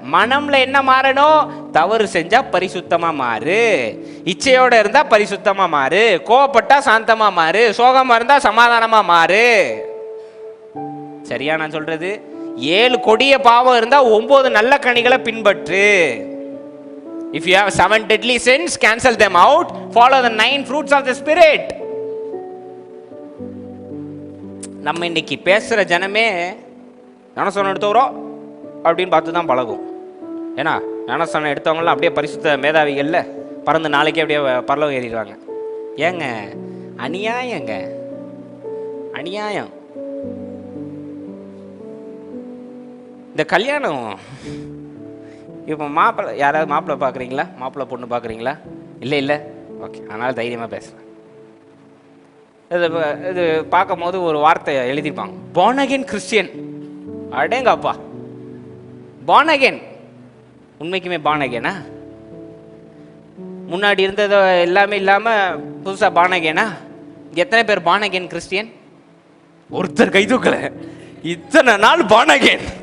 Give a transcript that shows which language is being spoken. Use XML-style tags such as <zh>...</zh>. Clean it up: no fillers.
<ta>மனம்ல என்ன மாறணும்? தவறு செஞ்சா பரிசுத்தமா மாறு, இச்சையோட இருந்தா பரிசுத்தமா மாறு, கோவப்பட்டா சாந்தமா மாறு, சோகமா இருந்தா சமாதானமா மாறு. சரியா நான் சொல்றது? 7 கொடிய பாவம் இருந்தா 9 நல்ல கனிகளை பின்பற்று.</ta> <en>If you have 7 deadly sins, cancel them out. Follow the 9 fruits of the Spirit.</en> <ta>நம்ம இன்னைக்கு பேசுற ஜனமே ஞானஸ்நானம் எடுத்தவரோ அப்படின்னு பார்த்து தான் பழகும். ஏன்னா ஞானஸ்நானம் எடுத்தவங்களாம் அப்படியே பரிசுத்த மேதாவிகள்ல பறந்து நாளைக்கே அப்படியே பரலோகம் ஏறிடுவாங்க. ஏங்க அநியாயங்க, அநியாயம். இந்த கல்யாணம் இப்போ மாப்பிள்ளை, யாராவது மாப்பிள்ளை பார்க்குறீங்களா? மாப்பிள்ளை பொண்ணு பார்க்குறீங்களா? இல்லை. ஓகே, அதனால் தைரியமாக பேசுகிறேன். இது பார்க்கும் போது ஒரு வார்த்தை எழுதிப்பாங்க, born again கிறிஸ்டியன். அடேங்கப்பா, born again. உண்மைக்குமே born again-ஆ? முன்னாடி இருந்தது எல்லாமே இல்லாமல் புதுசாக born again-ஆ? எத்தனை பேர் born again கிறிஸ்டியன்? ஒருத்தர் கை தூக்கல. இத்தனை நாள் born again.</ta>